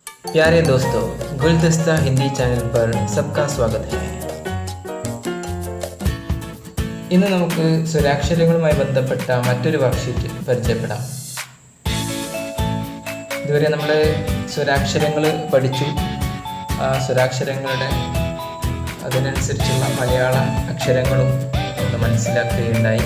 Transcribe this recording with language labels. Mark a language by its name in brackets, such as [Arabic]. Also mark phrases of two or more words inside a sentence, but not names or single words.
[Hindi] प्यारे दोस्तों, गुलदस्ता हिंदी चैनल पर सबका स्वागत है. [Malayalam] ഇന്ന് നമുക്ക് സ്വരാക്ഷരങ്ങളുമായി ബന്ധപ്പെട്ട മറ്റൊരു വർക്ക്ഷീറ്റ് പരിചയപ്പെടാം. ഇതുവരെ നമ്മൾ സ്വരാക്ഷരങ്ങൾ പഠിച്ചു. ആ സ്വരാക്ഷരങ്ങളുടെ അതിനനുസരിച്ചുള്ള മലയാള അക്ഷരങ്ങളും ഒന്ന് മനസ്സിലാക്കുകയുണ്ടായി.